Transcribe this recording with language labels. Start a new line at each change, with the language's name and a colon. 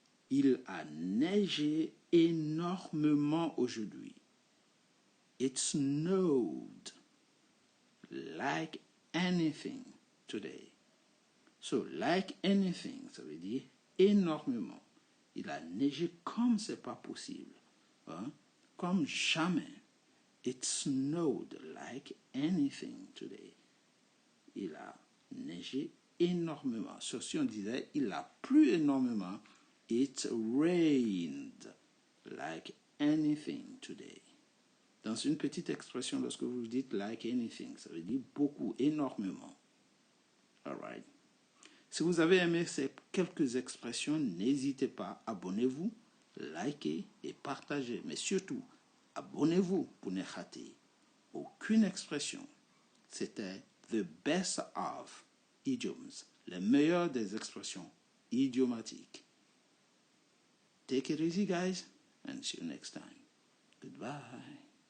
French: Il a neigé énormément aujourd'hui.
English: It snowed like anything today. So, like anything,
French: ça veut dire énormément. Il a neigé comme c'est pas possible. Hein? Comme jamais.
English: It snowed like anything today.
French: Il a neigé énormément. Sauf si on disait, il a plu énormément.
English: It rained like anything today.
French: Dans une petite expression, lorsque vous dites
English: like anything,
French: ça veut dire beaucoup, énormément.
English: All right.
French: Si vous avez aimé ces quelques expressions, n'hésitez pas, abonnez-vous, likez et partagez. Mais surtout, abonnez-vous pour ne rater aucune expression. C'était
English: the best of idioms,
French: les meilleures des expressions idiomatiques.
English: Take it easy, guys, and see you next time. Goodbye.